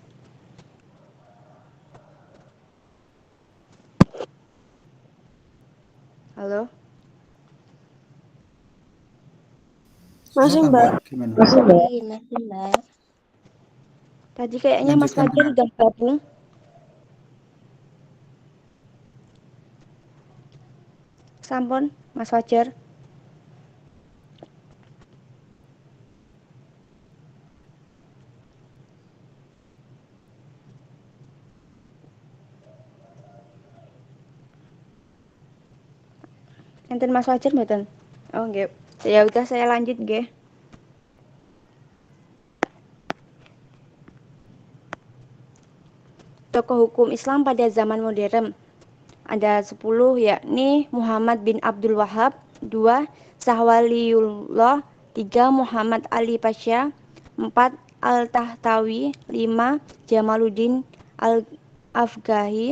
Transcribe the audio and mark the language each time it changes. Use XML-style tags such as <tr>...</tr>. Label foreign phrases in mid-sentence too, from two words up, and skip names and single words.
<id>Halo? Masih, Mbak. Masih, Mbak. Tadi kayaknya Mas Fajar udah gabung.</id> <jv>Sampun, Mas Fajar. Enten Mas Fajar mboten? Oh, nggih.</jv> <id>Ya udah saya lanjut nggih. Tokoh hukum Islam pada zaman modern. Ada 10, yakni Muhammad bin Abdul Wahab, 2 Sahwaliullah, 3 Muhammad Ali Pasha, 4 Al-Tahtawi, 5 Jamaluddin Al-Afgahi.</id>